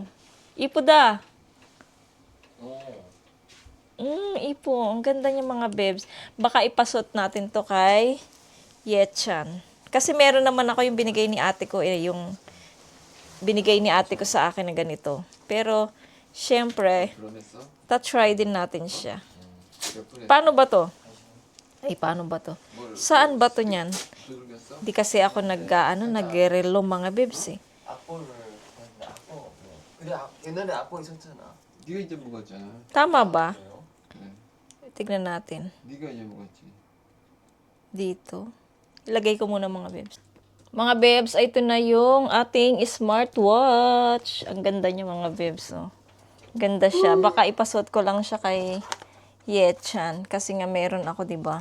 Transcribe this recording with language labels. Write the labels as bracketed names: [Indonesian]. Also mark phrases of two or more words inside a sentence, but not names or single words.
[Filipino] Ipo da. Ipo. Ang ganda niya mga babes. Baka ipasot natin to kay Yechan. Kasi meron naman ako yung binigay ni ate ko, yung binigay ni ate ko sa akin na ganito. Pero, syempre, [Korean] 그러면서 [Filipino] try din natin siya. [Korean] 몇 분에 [Filipino] Paano ba to? Paano ba to? Saan ba to niyan? [Korean] 두들겼어? [Filipino] Di kasi ako nag-relo mga babes [Korean] 악보를 보는데 악보 옛날에 아빠 있었잖아. 네가 이제 먹었잖아. [Filipino] Tama ba? [Korean] 그래. [Filipino] Tignan natin. [Korean] 네가 이제 먹었지. [Filipino] Dito. Ilagay ko muna mga bebs. Mga bebs, ay ito na yung ating smartwatch. Ang ganda niya mga bebs. Oh. Ganda siya. Baka ipasuot ko lang siya kay Yechan. Kasi nga meron ako, di ba?